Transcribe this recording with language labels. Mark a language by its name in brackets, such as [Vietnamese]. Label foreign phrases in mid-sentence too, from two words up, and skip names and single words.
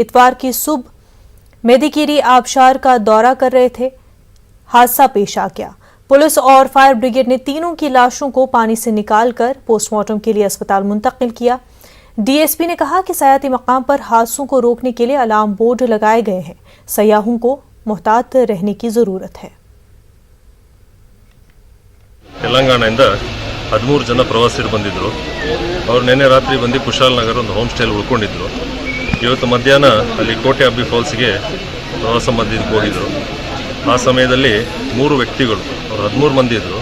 [Urdu] اتوار کی صبح مڈیکیری آبشار کا دورہ کر رہے تھے، حادثہ پیش آ گیا. پولیس اور فائر بریگیڈ نے تینوں کی لاشوں کو پانی سے نکال کر پوسٹ مارٹم کے لیے اسپتال منتقل کیا. ڈی ایس پی نے کہا کہ سیاحتی مقام پر حادثوں کو روکنے کے لیے الارم بورڈ لگائے گئے ہیں. سیاحوں کو محتاط رہنے کی ضرورت ہے. [Kannada] ತೆಲಂಗಾಣದಿಂದ 13 ಜನ ಪ್ರವಾಸಿಗರು ಬಂದಿದ್ದರು. ಅವರು ನಿನ್ನೆ ರಾತ್ರಿ ಬಂದು ಕುಶಾಲನಗರ ಒಂದು ಹೋಮ್ ಸ್ಟೇಲಿ ಉಳ್ಕೊಂಡಿದ್ರು. ಇವತ್ತು ಮಧ್ಯಾಹ್ನ ಅಲ್ಲಿ ಕೋಟೆ ಅಬ್ಬಿ ಫಾಲ್ಸ್ಗೆ ಪ್ರವಾಸ ಮಂದಿರಕ್ಕೆ ಹೋಗಿದ್ದರು. ಆ ಸಮಯದಲ್ಲಿ 3 ವ್ಯಕ್ತಿಗಳು, ಅವರು 13 ಮಂದಿ ಇದ್ದರು.